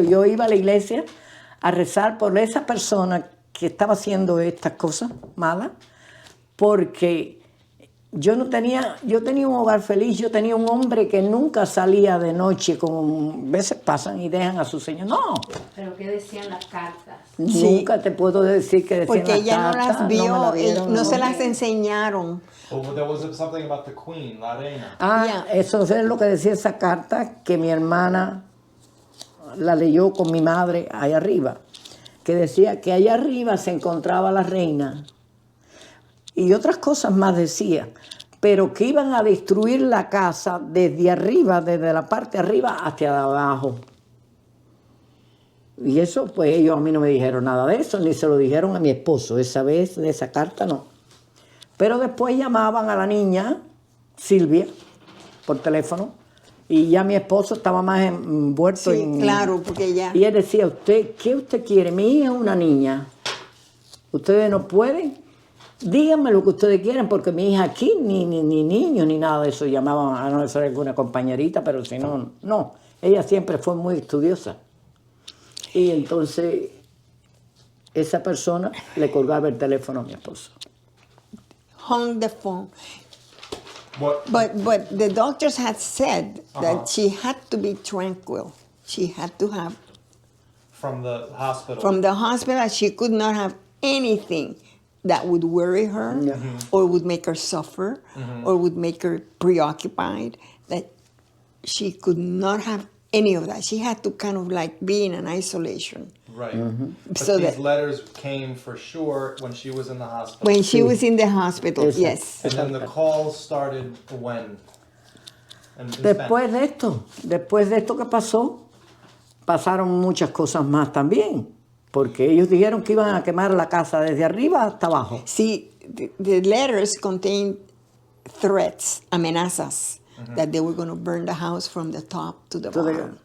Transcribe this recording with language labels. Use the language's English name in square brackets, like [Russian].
[Spanish] Yo iba a la iglesia a rezar por esa persona que estaba haciendo estas cosas malas, porque yo tenía un hogar feliz. Yo tenía un hombre que nunca salía de noche, como a veces pasan y dejan a su señor. No. Pero ¿qué decían las cartas? Sí. Nunca te puedo decir que decían Porque las ella no cartas, las vio, me la vieron, no se las enseñaron. [English] Oh, well, there was something about the queen, [Spanish] la reina. Ah, eso es lo que decía esa carta que mi hermana la leyó con mi madre allá arriba, que decía que allá arriba se encontraba la reina y otras cosas más decía, pero que iban a destruir la casa desde arriba, desde la parte de arriba hasta abajo. Y eso, pues ellos a mí no me dijeron nada de eso, ni se lo dijeron a mi esposo, esa vez de esa carta no. Pero después llamaban a la niña, Silvia, por teléfono, y ya mi esposo estaba más envuelto Sí, en... claro, porque ya... Y él decía, ¿qué usted quiere? Mi hija es una niña. ¿Ustedes no pueden? Díganme lo que ustedes quieren, porque mi hija aquí, ni niño, ni nada de eso. Llamaban a no ser alguna compañerita, pero si no, no. Ella siempre fue muy estudiosa. Y entonces, esa persona le colgaba el teléfono a mi esposo. [English] hung the phone. What? But the doctors had said that she had to be tranquil. She had to have, From the hospital. from the hospital, she could not have anything that would worry her or would make her suffer or would make her preoccupied. That she could not have any of that. She had to kind of like be in an isolation. Right. But So these that- letters came for sure when she was in the hospital. When she was in the hospital, [Spanish] Exacto. [English] yes. And then the calls started when? In Spanish. [Spanish] Después de esto que pasó, pasaron muchas cosas más también, porque ellos dijeron que iban a quemar la casa desde arriba hasta abajo. [English] See, the letters contained threats, amenazas, that they were going to burn the house from the top to the bottom.